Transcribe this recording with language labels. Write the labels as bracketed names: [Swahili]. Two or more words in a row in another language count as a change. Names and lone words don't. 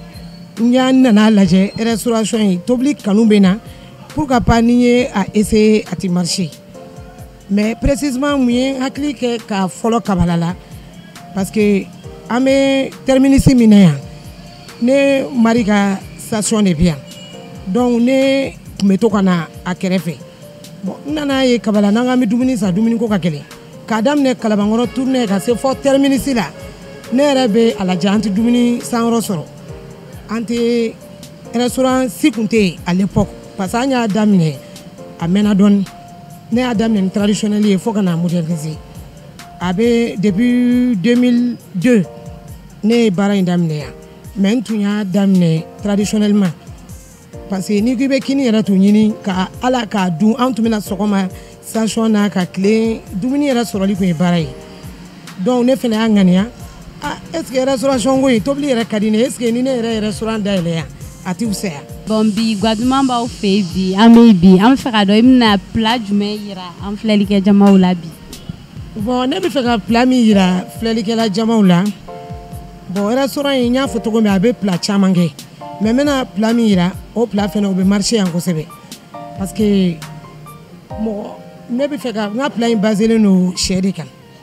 [Bambara] n nana lajɛ restauration ye tobili kanu bɛ n na [French] pourquoi pas [Bambara] ni n ye a essayer a tɛ [French] marcher mais précisément [Bambara] mun ye hakili kɛ ka fɔlɔ Kabala la [French] parce que [Bambara] an bɛ terminus min na yan ne mari ka station de bɛ yan donc ne tun bɛ to ka na a kɛrɛfɛ bon n nana ye Kabala n'an k'an bɛ dumuni san dumuni ko ka gɛlɛn k'a daminɛ Kalabankɔrɔ tournée ka se fɔ terminus la ne yɛrɛ bɛ a lajɛ an tɛ dumuni sanyɔrɔ sɔrɔ an tɛ restaurant si tun tɛ yen [French] à l'époque parce que [Bambara] an y'a daminɛ a mɛnna dɔɔni ne y'a daminɛ ni traditionnel ye fo ka na moderniser a bɛ depuis 2002 ne ye baara in daminɛ yan mais n tun y'a daminɛ [French] traditionnellement parce que [Bambara] n'i ko i bɛ kini yɛrɛ tun ɲini ka ala k'a dun an tun bɛna sɔgɔma station na ka tile dumuni yɛrɛ sɔrɔli tun ye baara ye donc ne fana y'a ŋaniya [French] est ce que restauration [Bambara] ko in tobili yɛrɛ ka di ne [French] est ce que [Bambara] ni ne yɛrɛ ye restaurant dayɛlɛ yan a tɛ fisaya. Bon bi Guadeloupe b'aw fɛ yen bi an bɛ fɛ k'a dɔn i bɛna plat jumɛn yira an filɛlikɛ jamaw la bi. Bon ne bɛ fɛ ka plat min yira filɛlikɛla jamaw la bon restaurant in n y'a fɔ cogo min a bɛ plat caman kɛ mais n bɛna plat min yira o plat fana o bɛ marché yan kosɛbɛ [French] parce que [Bambara] mɔgɔ ne bɛ fɛ ka n ka plat in baselen don sɛ de kan